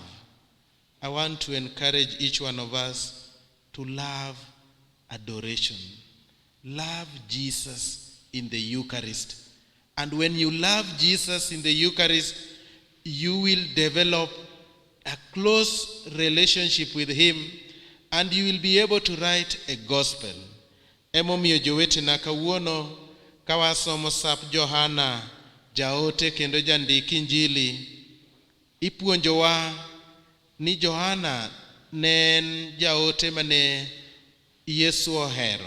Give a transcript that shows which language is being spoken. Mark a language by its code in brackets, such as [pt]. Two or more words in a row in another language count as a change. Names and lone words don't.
[en] I want to encourage each one of us to love adoration. Love Jesus in the Eucharist. And when you love Jesus in the Eucharist, you will develop a close relationship with him, and you will be able to write a gospel. [luo] Emomiyo jowetena kawuono kawasomo sap Johana jaote kendo jandik Injili, ipuonjowa ni Johana ne en jaote mane Yesu ohero.